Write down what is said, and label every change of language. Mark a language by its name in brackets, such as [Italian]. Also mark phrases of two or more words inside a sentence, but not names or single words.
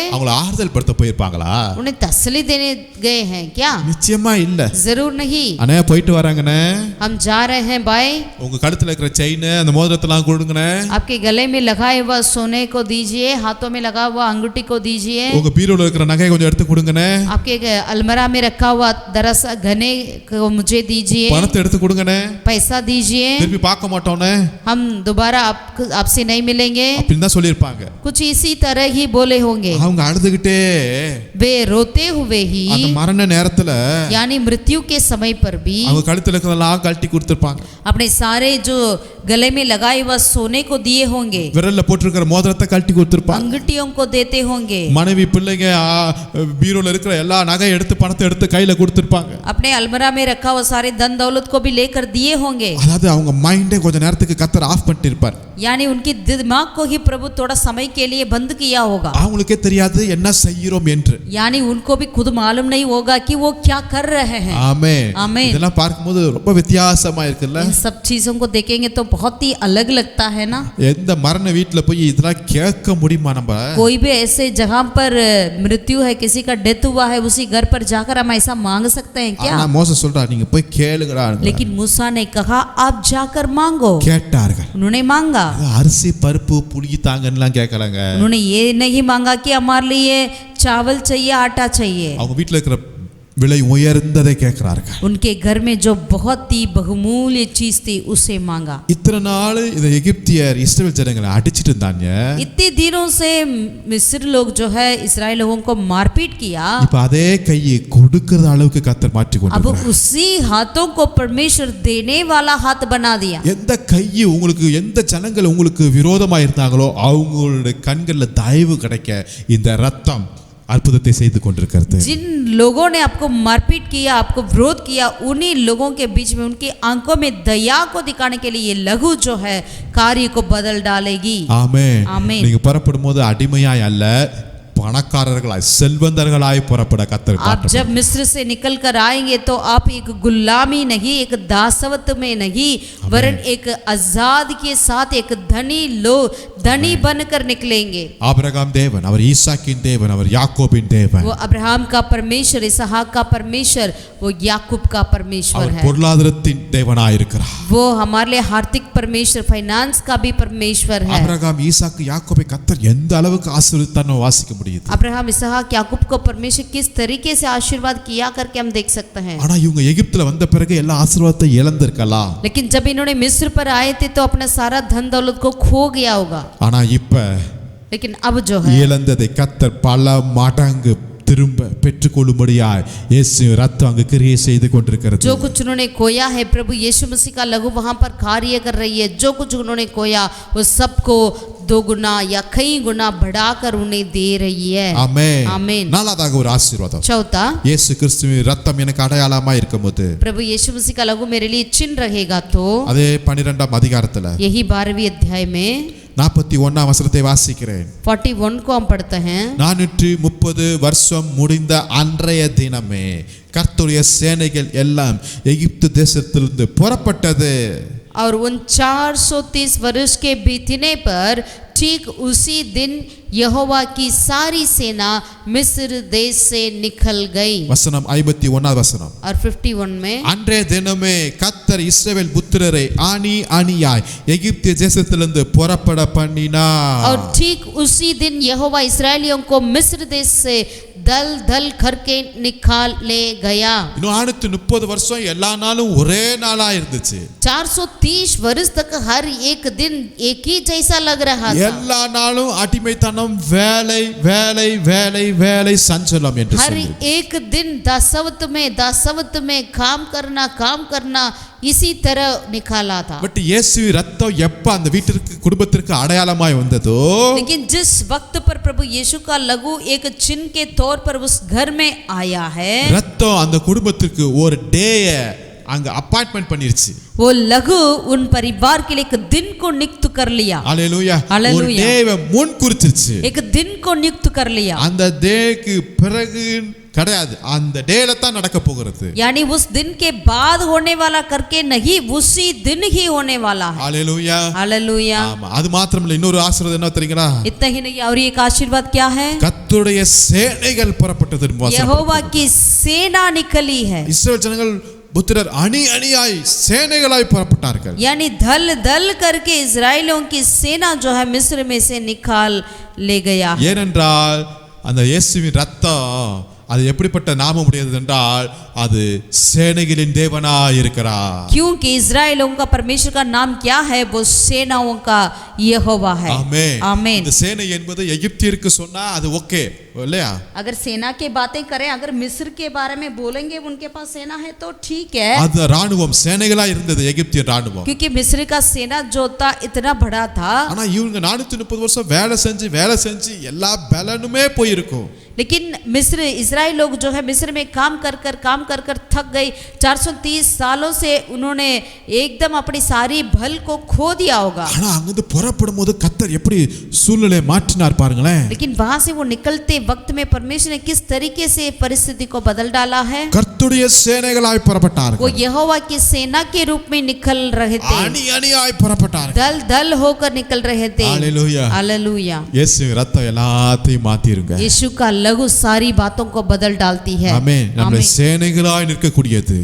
[Tamil] அவங்கள ஆறுதல் படுத்த போயிருப்பாங்களா? [Hindi] उन्हें तसल्ली देने गए हैं क्या? [Tamil] நிச்சயமா இல்ல. [Hindi] जरूर नहीं. [Tamil] அண்ணே போயிட்டு வராங்கண்ணே. [Hindi] हम जा रहे हैं भाई. [Tamil] உங்க கழுத்துல இருக்கிற செயின் அந்த மோதிரத்தெல்லாம் கொடுங்கண்ணே. [Hindi] आपके गले में लगाए हुआ सोने को दीजिए, हाथों में लगा हुआ अंगूठी को दीजिए. [Tamil] உங்க பீரோல இருக்கிற நகையை கொஞ்சம் எடுத்து கொடுங்கண்ணே. [Hindi] आपके अलमारा में रखा हुआ दरअसल गहने को मुझे दीजिए. [Tamil] பணத்தை எடுத்து கொடுங்கண்ணே. [Hindi] पैसा दीजिए. [Tamil] திருப்பி பார்க்க மாட்டோம்ண்ணே. [Hindi] हम दोबारा आपसे नहीं मिलेंगे. [Tamil] அப்படின்னு தான் சொல்லியிருப்பாங்க. [Hindi] कुछ इसी तरह ही बोले होंगे. [Tamil] அவங்க அழுதுகிட்டே [Hindi] वे रोते हुए ही [Tamil] அந்த மரண நேரத்துல [Hindi] यानी मृत्यु के समय पर भी [Tamil] அவங்க கழுத்துல இருக்கிறதெல்லாம் கழட்டி கொடுத்திருப்பாங்க. [Hindi] अपने सारे जो गले में लगाए हुआ सोने को दिए होंगे, [Tamil] விரல்ல போட்டிருக்கிற மோதிரத்தை கழட்டி கொடுத்திருப்பாங்க. [Hindi] अंगूठियों को देते होंगे. [Tamil] மனைவி பிள்ளைங்க பீரோல இருக்கிற எல்லா நகை எடுத்து பணத்தை எடுத்து கையில கொடுத்திருப்பாங்க. [Hindi] अपने अलमरा में रखा हुआ सारे धन दौलत को भी लेकर दिए होंगे. [Tamil] அதாவது அவங்க மைண்டே கொஞ்ச நேரத்துக்கு கர்த்தர் ஆஃப் பண்ணிட்டு இருப்பார். [Hindi] यानी उनकी दिमाग को ही प्रभु थोड़ा समय के लिए बंद किया होगा. [Tamil] அவங்களுக்கே தெரியாது என்ன செய்கிறோம் என்று. [Hindi] यानी उनको भी खुद मालूम नहीं होगा कि वो क्या कर रहे हैं. [Tamil] ஆமென். ஆமென். இதெல்லாம் பார்க்கும்போது ரொம்ப வித்தியாசமா இருக்குல்ல. [Hindi] इन सब चीजों को देखेंगे तो बहुत ही अलग लगता है ना. [Tamil] எந்த மரண வீட்ல போய் இதெல்லாம் கேட்க முடியுமா நம்ம? [Hindi] कोई भी ऐसे जगह पर मृत्यु है, किसी का डेथ हुआ है, उसी घर पर जाकर हम ऐसा मांग सकते हैं क्या? [Tamil] ஆனா மோசே சொல்றா நீங்க போய் கேளுங்கடா. [Hindi] लेकिन मूसा ने कहा आप जाकर मांगो. [Tamil] கேட்டார்கள். [Hindi] उन्होंने मांगा. [Tamil] அரிசி பருப்பு புளி தாங்கன்னுலாம் கேட்கறாங்க. [Hindi] उन्होंने ये नहीं मांगा कि हमारे लिए चावल चाहिए, आटा चाहिए. [Tamil] அவங்க வீட்ல இருக்கிற விலை உயர்ந்ததை கேட்கிறார்கள். [Hindi] उनके घर में जो बहुत ही बहुमूल्य चीज थी उसे मांगा. [Tamil] இத்தனை நாள் இந்த எகிப்தியர் இஸ்ரவேல் ஜனங்களை அடிச்சிட்டு இருந்தாங்க. [Hindi] इतने दिनों से मिस्र लोग जो है इस्राएल लोगों को मारपीट किया. [Tamil] இப்ப அதே கையை கொடுக்கிற அளவுக்கு கர்த்தர் மாற்றி [Hindi] अब [Tamil] கொண்டார். [Hindi] उसी हाथों को परमेश्वर देने वाला हाथ बना दिया. [Tamil] எந்த கையை உங்களுக்கு எந்த ஜனங்கள் உங்களுக்கு விரோதமா இருந்தாங்களோ அவங்களுடைய கண்கள்ல தயவு கிடைக்க இந்த ரத்தம் அற்புதத்தை செய்து கொண்டிருக்கிறது. [Hindi] जिन लोगों ने आपको मारपीट किया, आपको विरोध किया, उन्हीं लोगों के बीच में उनकी आंखों में दया को दिखाने के लिए ये लहू जो है कार्य को बदल डालेगी. [Tamil] ஆமென். ஆமென். நீங்க புறப்படும் போது அடிமையாய் அல்ல பணக்காரர்களாய் செல்வந்தர்களாய் புறப்பட கர்த்தர் [Hindi] आप [Tamil] காட்டுகிறார். [Hindi] जब मिस्र से निकल कर आएंगे तो आप एक गुलामी नहीं, एक दासवत में नहीं, वरन एक आजाद के साथ एक धनी बनकर निकलेंगे. [Tamil] ஆபிரகாம் தேவன், அவர் ஈசாக்கின் தேவன், அவர் யாக்கோபின் தேவன். [Hindi] वो अब्राहम का परमेश्वर, इसहाक का परमेश्वर, वो याकूब का परमेश्वर [Tamil] அவர் [Hindi] है. [Tamil] பொருளாதாரத்தின் தேவனாய் இருக்கிறார். [Hindi] वो हमारे लिए आर्थिक परमेश्वर, फाइनेंस का भी परमेश्वर है. [Tamil] ஆபிரகாம் ஈசாக்கு யாக்கோபை கர்த்தர் எந்த அளவுக்கு ஆசீர்வதித்தார்னு வாசிக்க முடியுது. [Hindi] अब्राहम, इसहाक, याकूब को परमेश्वर किस तरीके से आशीर्वाद किया करके हम देख सकते हैं. [Tamil] ஆனா இவங்க எகிப்துல வந்த பிறகு எல்லா ஆசீர்வாதத்தை இழந்திருக்கலாம். [Hindi] लेकिन जब इन्होंने मिस्र पर आए थे तो अपना सारा धन दौलत को खो गया होगा. [Tamil] ஆனா இப்ப [Hindi] लेकिन अब जो है [Tamil] இழந்ததை கர்த்தர் பல மடங்கு திரும்ப பெற்றுக்கொள்ளும்படியாய் இயேசு ரத்தம் அங்கு கிரியை செய்து கொண்டிருக்கிறது. [Hindi] जो कुछ उन्होंने खोया है, प्रभु यीशु मसीह का लहू वहां पर कार्य कर रही है. जो कुछ उन्होंने खोया वो सबको 2 गुना या कई गुना बढ़ाकर उन्हें दे रही है. [Tamil] ஆமென். [Hindi] आमीन. [Tamil] நாலாவதாக ஒரு ஆசீர்வாதம். [Hindi] चौथा, [Tamil] இயேசு கிறிஸ்துவின் ரத்தம் எனக்கு அடையாளமா இருக்கும்போது [Hindi] प्रभु यीशु मसीह का लहू मेरे लिए चिन्ह रहेगा. तो [Tamil] அதே 12ஆம் அதிகாரத்துல [Hindi] यही 12वीं अध्याय में [Tamil] 41ஆம் வசனத்தை வாசிக்கிறேன். [Hindi] 41 को हम पढ़ते हैं. [Tamil] 430 வருஷம் முடிந்த அன்றைய தினமே கர்த்தருடைய சேனைகள் எல்லாம் எகிப்து தேசத்திலிருந்து புறப்பட்டது. [Hindi] और उन 430 वर्ष के बीतने पर ठीक उसी दिन यहोवा की सारी सेना मिस्र देश से निकल गई. [Tamil] வசனம் 51ஆவது வசனம். [Hindi] और 51 में [Tamil] அன்றைய தினமே கர்த்தர் இஸ்ரவேல் புத்திரரை அணி அணியாய் எகிப்து தேசத்திலிருந்து புறப்பட பண்ணினார். [Hindi] और ठीक उसी दिन यहोवा इस्राएलियों को मिस्र देश से दल दल करके निकाल ले गया. [Tamil] இன்னும் 430 வருஷம் எல்லா நாளும் ஒரே நாளா இருந்துச்சு. [Hindi] 430 वर्ष तक हर एक दिन एक ही जैसा लग रहा था. [Tamil] எல்லா நாளும் அடிமைத்தனம், வேலை வேலை வேலை வேலை, சஞ்சலம் என்று [Hindi] हर [Tamil] சொல்லி [Hindi] एक दिन दासवत में काम करना इसी तरह निकाला था. [Tamil] பட் இயேசு ரத்தம் எப்ப அந்த வீட்டிற்கு குடும்பத்திற்கு அடையாளமாய் வந்ததோ, [Hindi] लेकिन जिस वक्त पर प्रभु यीशु का लहू एक चिन्ह के तौर पर उस घर में आया है, [Tamil] ரத்தம் அந்த குடும்பத்திற்கு ஒரு டேய அங்க அப்பாயின்ட்மென்ட் பண்ணிருச்சு. [Hindi] वो लहू उन परिवार के लिए एक दिन को नियुक्त कर लिया. [Tamil] ஹalleluya. ஒரு [Hindi] हालेलुया. [Tamil] டேவை முன் குறிச்சிருச்சு. [Hindi] एक दिन को नियुक्त कर लिया. [Tamil] அந்த டேக்கு பிறகு கிடையாது, அந்த டேல தான் நடக்க போகிறது. [Hindi] यानी उस दिन के बाद होने वाला करके नहीं, उसी दिन ही होने वाला है. [Tamil] ஹalleluya. [Hindi] हालेलुया. [Tamil] ஆமா, அது மாத்திரமல்ல, இன்னொரு ஆசீர்வாதம் என்ன தெரியுங்களா? [Hindi] इतना ही नहीं, और एक आशीर्वाद क्या है? [Tamil] கர்த்தருடைய சேனைகள் புறப்பட்டது என்று வாசிக்கிறோம். [Hindi] यहोवा की सेना निकली है. [Tamil] இஸ்ரவேல் ஜனங்கள் புத்திரர் அணி அணியாய் சேனைகளாய் புறப்பட்டார்கள். [Hindi] यानी दल दल करके इजराइलियों की सेना जो है मिस्र में से निकाल ले गया. [Tamil] ஏனென்றால் அந்த இயேசுவின் ரத்தம் அது எப்படிப்பட்ட நாமம் உடையது என்றால் அது சேனைகளின் தேவனாய் இருக்கிறார். [Hindi] क्योंकि इजराइलियों का परमेश्वर का नाम क्या है? वो सेनाओं का यहोवा है. [Tamil] ஆமென். [Hindi] आमीन. [Tamil] இந்த சேனை என்பது எகிப்தியருக்கு சொன்னா அது ஓகே இல்லையா? [Hindi] अगर सेना की बातें करें, अगर मिस्र के बारे में बोलेंगे उनके पास सेना है तो ठीक है, [Tamil] அது ராணுவம் சேனைகளா இருந்தது எகிப்திய ராணுவம். [Hindi] क्योंकि मिस्र का सेना जो था इतना बड़ा था. [Tamil] ஆனா இவங்க 430 வருஷம் வேலை செஞ்சு எல்லா பலனுமே போயிருக்கும். [Hindi] लेकिन मिस्र इजराइल लोग जो है मिस्र में काम कर कर थक गई। 430 सालों से उन्होंने एकदम अपनी सारी बल को खो दिया होगा। [Tamil] ஆனா அங்கிருந்து புறப்படும்போது கர்த்தர் எப்படி சூழ்நிலையை மாற்றினார் பாருங்களேன். [Hindi] लेकिन वहां से वो निकलते वक्त में परमेश्वर ने किस तरीके से परिस्थिति को बदल डाला है। [Tamil] கர்த்தருடைய சேனைகளாய் புறப்பட்டார்கள். [Hindi] वो यहोवा की सेना के रूप में निकल रहे थे, [Tamil] அணி அணியாய் புறப்பட்டார்கள். [Hindi] दल दल होकर निकल रहे थे। हालेलुया, हालेलुया। [Tamil] இயேசு ரத்தம் எல்லாத்தையும் மாத்திருங்க. [Hindi] यीशु का लहू सारी बातों को बदल डालती है। [Tamil] ஆமென். நம்முடைய சேனைகளாய் நிற்கக்கூடியது